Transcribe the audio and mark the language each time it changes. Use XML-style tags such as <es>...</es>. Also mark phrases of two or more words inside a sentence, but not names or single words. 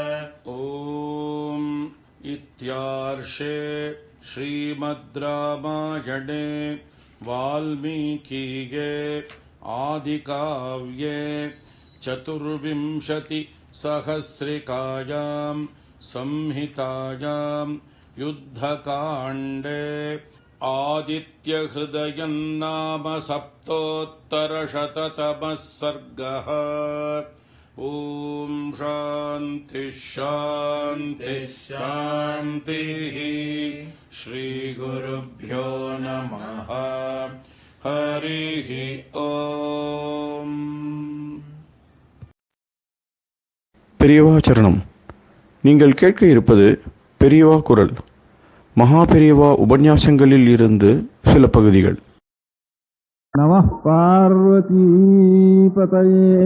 <sa>ॐ इत्यार्षे श्रीमद् रामायणे वाल्मीकिये आदिकाव्ये चतुर्विंशतिसहस्रिकायां संहितायां युद्धकाण्डे आदित्यहृदयं नाम सप्तोत्तरशततमः सर्गः। ॐ शान्तिः शान्तिः शान्तिः। श्रीगुरुभ्यो नमः। हरिः ॐ।</sa> <ta>பெரியவா சரணம். நீங்கள் கேட்க இருப்பது பெரியவா குரல். மகா பெரியவா உபன்யாசங்களில் இருந்து சில பகுதிகள்.</ta> <sa>नमः पार्वतीपतये.</sa>